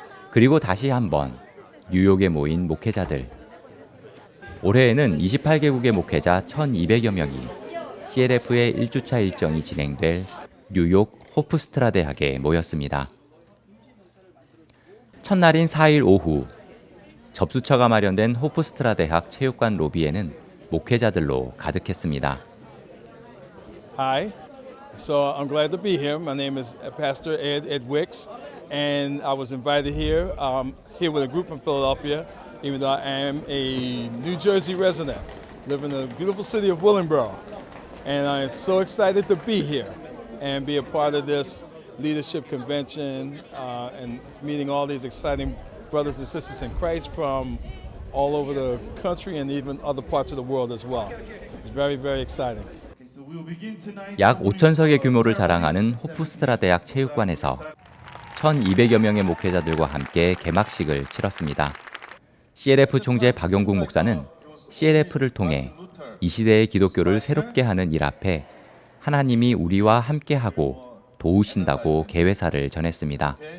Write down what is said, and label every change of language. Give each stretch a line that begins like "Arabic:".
Korean: 그리고 다시 한번 뉴욕에 모인 목회자들. 올해에는 28개국의 목회자 1,200여 명이 CLF의 1주차 일정이 진행될 뉴욕 호프스트라 대학에 모였습니다. 첫날인 4일 오후, 접수처가 마련된 호프스트라 대학 체육관 로비에는 목회자들로 가득했습니다.
English: Hi, so I'm glad to be here. My name is Pastor Ed Wicks, and I was invited here, here with a group from Philadelphia, even though I am a New Jersey resident, live in the beautiful city of Willingboro. And I'm so excited to be here and be a part of this leadership convention and meeting all these exciting brothers and sisters in Christ from all over the country and even other parts of the world as well. It's very, very exciting.
Korean: 약 5,000석의 규모를 자랑하는 호프스트라 대학 체육관에서 1,200여 명의 목회자들과 함께 개막식을 치렀습니다. CLF 총재 박용국 목사는 CLF를 통해 이 시대의 기독교를 새롭게 하는 일 앞에 하나님이 우리와 함께하고 도우신다고 개회사를 전했습니다.